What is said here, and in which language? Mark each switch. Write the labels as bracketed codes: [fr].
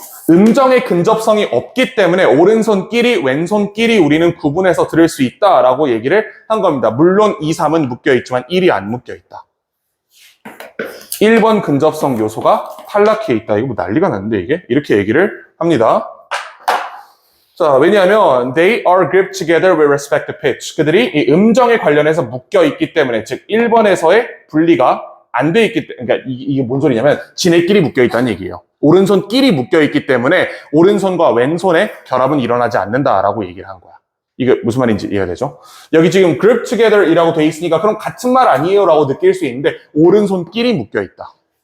[ko] 음정의 근접성이 없기 때문에 오른손끼리 왼손끼리 우리는 구분해서 들을 수 있다라고 얘기를 한 겁니다. 물론 2, 3은 묶여 있지만 1이 안 묶여 있다. 1번 근접성 요소가 탈락해 있다. 이거 뭐 난리가 났는데 이게? 이렇게 얘기를 합니다. 자, 왜냐하면 [en] they are grouped together with respect to pitch. [ko] 그들이 이 음정에 관련해서 묶여 있기 때문에, 즉 1번에서의 분리가 안 돼 있기 때문에, 그러니까 이게 뭔 소리냐면 지네끼리 묶여 있다는 얘기예요. 오른손끼리 묶여 있기 때문에 오른손과 왼손의 결합은 일어나지 않는다라고 얘기를 한 거야. 이게 무슨 말인지 이해가 되죠? 여기 지금 group together이라고 돼 있으니까 그럼 같은 말 아니에요라고 느낄 수 있는데 오른손끼리 묶여 있다.